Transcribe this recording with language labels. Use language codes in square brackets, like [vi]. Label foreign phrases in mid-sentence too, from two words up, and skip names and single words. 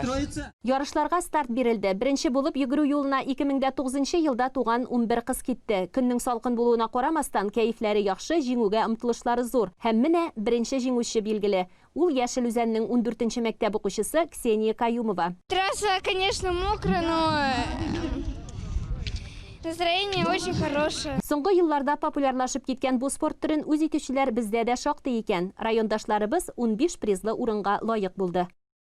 [tt] Ярышларга старт бирелде. Беренче булып йөгерү юлына 2009 елда туган 11 кыз китте. Көннең салкын булуына карамастан, кәефләре яхшы, җиңүгә омтылышлары зур. Һәм менә беренче җиңүче билгеле. Ул Яшел Үзәннең 14нче мәктәп укучысы Ксения Каюмова. [ru] Трасса, конечно, мокрая, но настроение очень хорошее. [tt] Соңгы елларда популярлашып киткән бу спорт төрен үз итүчеләр бездә дә шактый икән. Райондашларыбыз 15 призлы урынга лаек булды.